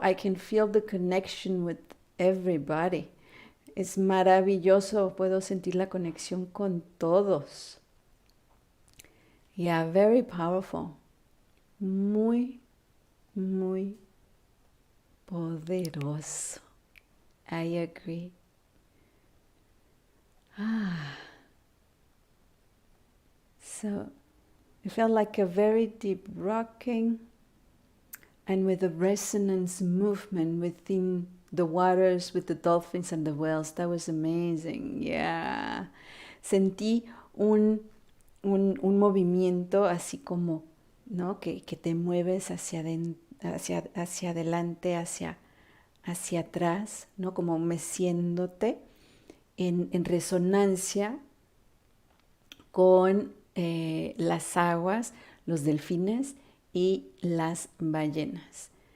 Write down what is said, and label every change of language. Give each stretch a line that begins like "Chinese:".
English: I can feel the connection with everybody.
Spanish: Es maravilloso. Puedo sentir la conexión con todos.
English: Yeah, very powerful.
Spanish: Muy, muy poderoso.
English: I agree. So it felt like a very deep rocking, and with a resonance movement within the waters with the dolphins and the whales. That was amazing. Yeah.
Spanish: Sentí un movimiento así como, ¿no? Que te mueves hacia adelante, hacia atrás, ¿no? Como meciéndote en resonancia con las aguas, los delfines y las ballenas.